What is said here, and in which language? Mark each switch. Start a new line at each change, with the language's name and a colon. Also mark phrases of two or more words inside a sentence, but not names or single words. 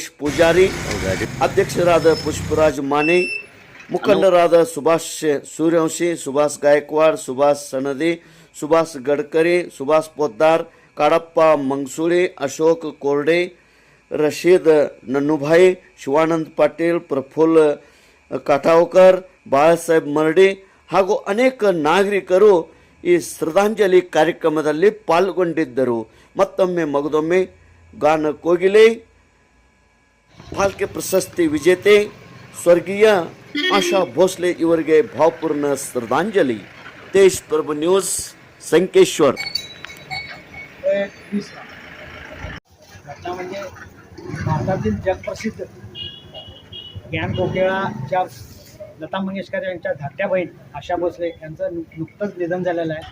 Kannada: ಪೂಜಾರಿ, ಅಧ್ಯಕ್ಷರಾದ ಪುಷ್ಪರಾಜ್ ಮಾನೆ, ಮುಖಂಡರಾದ ಸುಭಾಷ್ ಸೂರ್ಯವಂಶಿ, ಸುಭಾಷ್ ಗಾಯಕ್ವಾಡ್, ಸುಭಾಷ್ ಸನದಿ, ಸುಭಾಷ್ ಗಡ್ಕರಿ, ಸುಭಾಷ್ ಪೊದ್ದಾರ್, ಕಾಡಪ್ಪ ಮಂಗಸೂಳಿ, ಅಶೋಕ್ ಕೋರ್ಡೆ, ರಶೀದ್ ನನ್ನುಭಾಯಿ, ಶಿವಾನಂದ್ ಪಾಟೀಲ್, ಪ್ರಫುಲ್ ಕಾಟಾವ್ಕರ್, ಬಾಳಾಸಾಹೇಬ್ ಮರಡಿ ಹಾಗೂ ಅನೇಕ ನಾಗರಿಕರು ಈ ಶ್ರದ್ಧಾಂಜಲಿ ಕಾರ್ಯಕ್ರಮದಲ್ಲಿ ಪಾಲ್ಗೊಂಡಿದ್ದರು. ಮತ್ತೊಮ್ಮೆ ಮಗದೊಮ್ಮೆ ಗಾನ ಕೋಗಿಲೆ ಫಾಲ್ಕೆ ಪ್ರಶಸ್ತಿ ವಿಜೇತೆ ಸ್ವರ್ಗೀಯ ಆಶಾ ಭೋಸ್ಲೆ ಇವರಿಗೆ ಭಾವಪೂರ್ಣ ಶ್ರದ್ಧಾಂಜಲಿ. ತೇಜ್ ಪ್ರಭು ನ್ಯೂಸ್,
Marathi: संकेश्वर. घटना म्हणजे भारतातील जगप्रसिद्ध ज्ञान कोकिळाच्या लता मंगेशकर यांच्या धाकट्या बहीण आशा भोसले यांचं नुकतंच निधन झालेलं आहे.